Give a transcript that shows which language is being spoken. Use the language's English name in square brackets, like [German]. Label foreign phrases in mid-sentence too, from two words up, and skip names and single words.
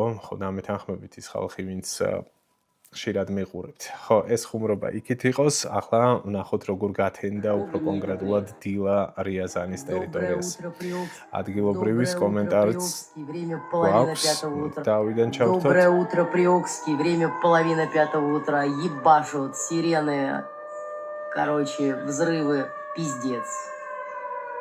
[Georgian] ხო, დამეთანხმებით ის ხალხი, ვინც ხშირად მიყურებთ. ხო, ეს ხუმრობა იქით იყოს, ახლა ვნახოთ როგორ გათენდა უფრო კონკრეტულად დილა რიაზანის ტერიტორიას. ადგილობრივის კომენტარიც გვაქვს, დავიდან ჩავთოთ. [Russian] Доброе утро, Приокский, время 4:30 утра, ебашут сирены, короче, взрывы, пиздец.